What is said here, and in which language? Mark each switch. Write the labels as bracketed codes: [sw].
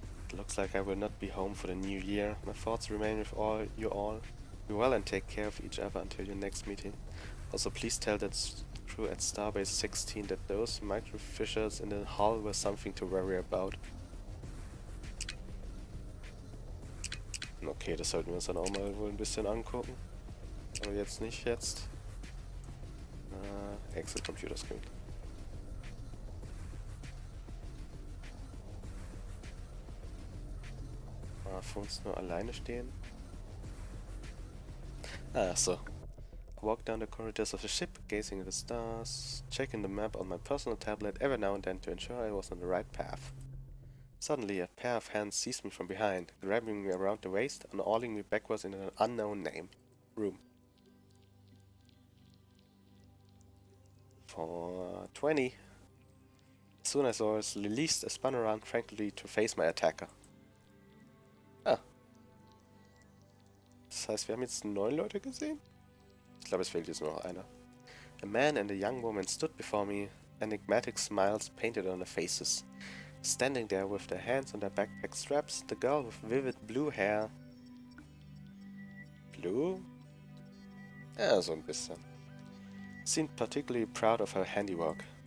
[en] It looks like I will not be home for the new year. My thoughts remain with you all. Be well and take care of each other until your next meeting. Also please tell that crew at Starbase 16 that those microfissures in the hull were something to worry about. [de] Okay, das sollten wir uns dann auch mal wohl ein bisschen angucken. Aber jetzt nicht jetzt. [en] Exit Computer Screen. [de] Für uns nur alleine stehen. Ah, so. [en] I walked down the corridors of the ship, gazing at the stars, checking the map on my personal tablet every now and then to ensure I was on the right path. Suddenly, a pair of hands seized me from behind, grabbing me around the waist and hauling me backwards into an unknown room. For 20. As soon as I was released, I spun around tranquilly to face my attacker. Ah. [de] Das heißt, wir haben jetzt 9 Leute gesehen? Ich glaube, es fehlt jetzt nur noch einer. [en] A man and a young woman stood before me, enigmatic smiles painted on their faces. Standing there with their hands on their backpack straps, the girl with vivid blue hair... Blue? [de] Ja, so ein bisschen. [en] seemed particularly proud of her handiwork.